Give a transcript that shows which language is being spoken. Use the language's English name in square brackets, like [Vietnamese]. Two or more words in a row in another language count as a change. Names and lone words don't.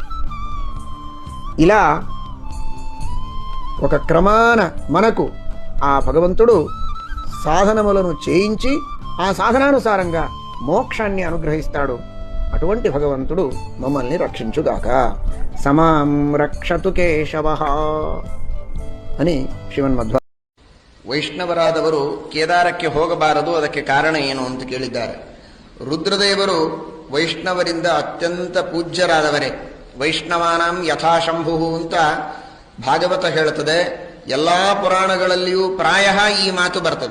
[Telugu] ఇలా ఒక క్రమాన మనకు ఆ భగవంతుడు సాధనములను చేయించి ఆ సాధనానుసారంగా మోక్షాన్ని అనుగ్రహిస్తాడు. అటువంటి భగవంతుడు మమ్మల్ని రక్షించుగాక. [Sanskrit] సమాం రక్షతు కేశవః అని ಶ್ರೀಮನ್ಮಧ್ವ. [Kannada] ವೈಷ್ಣವರಾದವರು ಕೇದಾರಕ್ಕೆ ಹೋಗಬಾರದು, ಅದಕ್ಕೆ ಕಾರಣ ಏನು ಅಂತ ಕೇಳಿದ್ದಾರೆ. ರುದ್ರದೇವರು ವೈಷ್ಣವರಿಂದ ಅತ್ಯಂತ ಪೂಜ್ಯರಾದವರೇ. [Sanskrit] ವೈಷ್ಣವಾನಾಂ ಯಥಾಶಂಭು [Kannada] ಅಂತ ಭಾಗವತ ಹೇಳುತ್ತದೆ. ಎಲ್ಲಾ ಪುರಾಣಗಳಲ್ಲಿಯೂ ಪ್ರಾಯ ಈ ಮಾತು ಬರ್ತದೆ.